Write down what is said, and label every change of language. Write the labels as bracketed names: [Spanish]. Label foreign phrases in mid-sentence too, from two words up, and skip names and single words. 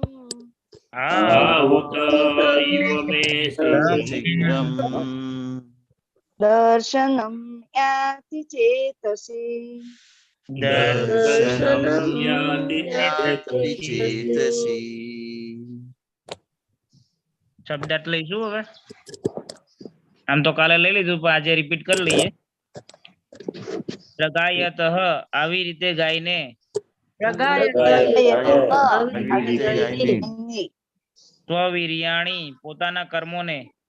[Sanskrit] आहुत इव मे शीघ्रम् दर्शनं याति चेतसि दर्शनं याति चेतसि [Gujarati] શબ્દાર્થ લઈશું હવે. આમ તો કાલે લઈ લીધું પણ આજે રિપીટ કરી લઈએ. પ્રગાયતઃ આવી રીતે ગાયને સ્વવીર્યાણી પોતાના કર્મોને